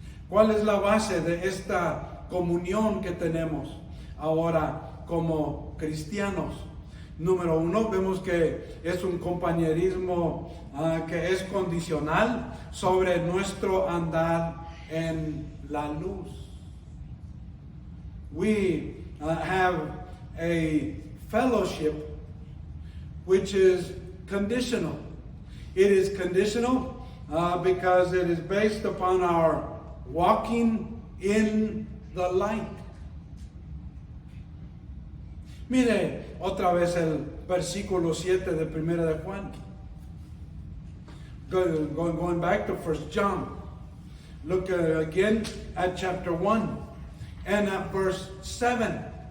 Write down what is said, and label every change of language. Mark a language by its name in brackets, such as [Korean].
[Spanish] ¿Cuál es la base de esta comunión que tenemos ahora como cristianos? Número uno, vemos que es un compañerismo que es condicional sobre nuestro andar en la luz. [English] We have a fellowship which is conditional. It is conditional because it is based upon our walking in the light. [Spanish] Mire otra vez el versículo 7 de Primera de Juan. [English] Going back to 1 John. Look again at chapter 1 and at verse 7.